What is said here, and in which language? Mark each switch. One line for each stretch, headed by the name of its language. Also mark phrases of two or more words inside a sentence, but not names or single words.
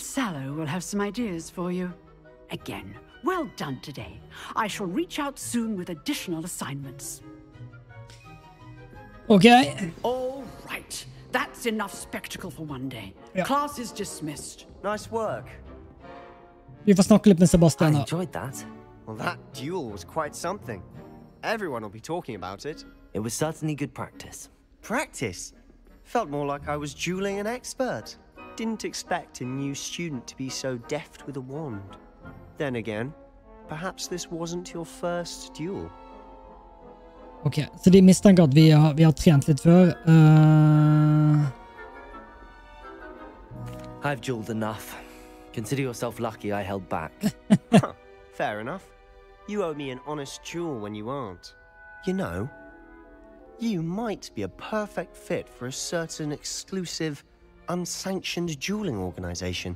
English: Sallow will have some ideas for you. Again, well done today. I shall reach out soon with additional assignments. Okay. All right. That's enough spectacle for one day. Yeah. Class is dismissed. Nice work.
Norwegian: Vi får snakke litt med Sebastian.
English: I enjoyed that. Well, that duel was quite something. Everyone will be talking about it. It was certainly good practice. Practice? Felt more like I was dueling an expert. Didn't expect a new student to be so deft with a wand. Then again, perhaps this wasn't your first duel.
Norwegian: Ok, så de mistenker at vi har trent litt før.
English: I've dueled enough. Consider yourself lucky I held back. Fair enough. You owe me an honest duel when you aren't. You know, you might be a perfect fit for a certain exclusive, unsanctioned dueling organization.